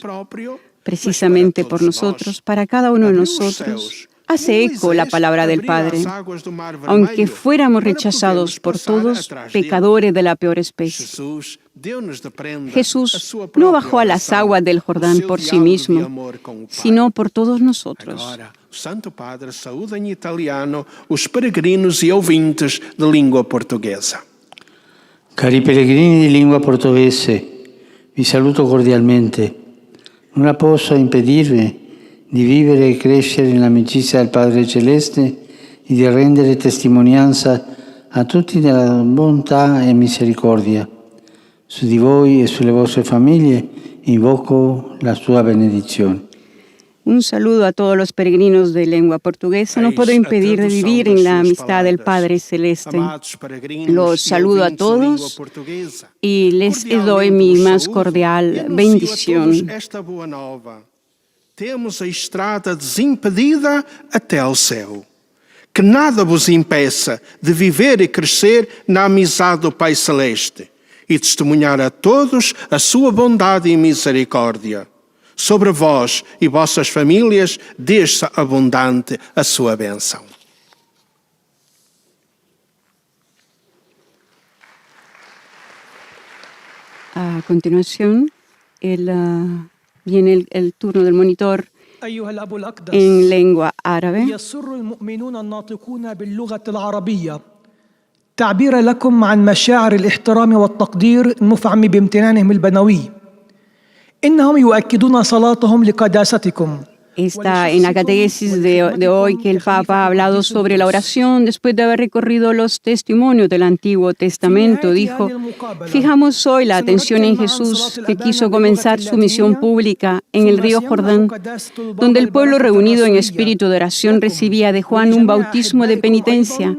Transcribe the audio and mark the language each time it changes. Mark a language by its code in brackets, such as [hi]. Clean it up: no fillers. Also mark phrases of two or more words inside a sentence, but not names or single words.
[es] Precisamente por nosotros, para cada uno de nosotros, hace eco la palabra del Padre. Aunque fuéramos rechazados por todos, pecadores de la peor especie. Jesús no bajó a las aguas del Jordán por sí mismo, sino por todos nosotros. [pt] Santo Padre saúda em italiano os peregrinos e ouvintes de língua portuguesa. [it] Cari pellegrini di lingua portoghese, vi saluto cordialmente. Non posso impedirvi di vivere e crescere nell'amicizia del Padre Celeste e di rendere testimonianza a tutti della bontà e misericordia. Su di voi e sulle vostre famiglie invoco la sua benedizione. [es] Un saludo a todos los peregrinos de lengua portuguesa. No puedo impedir de vivir en la amistad del Padre Celeste. Los saludo a todos y les doy mi más cordial bendición. [pt] Temos a estrada desimpedida até ao céu. Que nada vos impeça de viver e crescer na amizade do Pai Celeste e testemunhar a todos a sua bondade e misericórdia. Sobre vós e vossas famílias desça abundante a sua bênção. [es] A continuación, viene el turno del monitor [ar] أيها الأب الأقدس [es] en lengua árabe. [ar] يسر المؤمنون الناطقون باللغة العربية تعبير لكم عن مشاعر الاحترام والتقدير المفعم بامتنانهم البنوي إنهم يؤكدون صلاتهم لقداستكم. [es] Está en la catequesis de hoy que el Papa ha hablado sobre la oración después de haber recorrido los testimonios del Antiguo Testamento. Dijo, fijamos hoy la atención en Jesús, que quiso comenzar su misión pública en el río Jordán, donde el pueblo reunido en espíritu de oración recibía de Juan un bautismo de penitencia.